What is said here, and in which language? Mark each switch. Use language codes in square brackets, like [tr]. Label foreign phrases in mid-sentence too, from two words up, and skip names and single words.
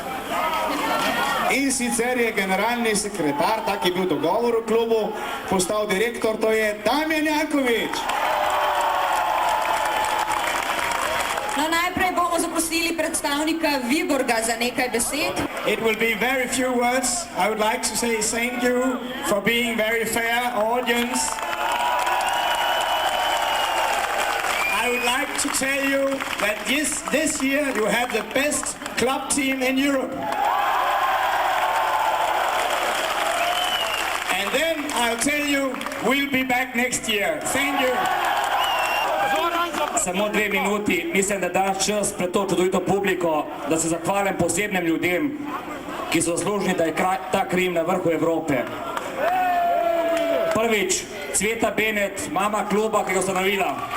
[sl] In sicer je generalni sekretar, tak je bil dogovor v klubu, postal direktor, to je Damjan Janković. No, najprej bomo zaprosili predstavnika Viborga za nekaj besed. [en] It will be very few words. I would like to say thank you for being very fair audience. I would like to tell you that this year you have the best club team in Europe. And then I'll tell you we'll be back next year. Thank you. [sl] Samo 2 minuti, mislim, da daš čas pred to čudovito publiko, da se zahvalim posebnim ljudem, ki so zaslužni, da je ta Krim na vrhu Evrope. Prvič, Cveta Benet, mama kluba, ki ga ustanovila.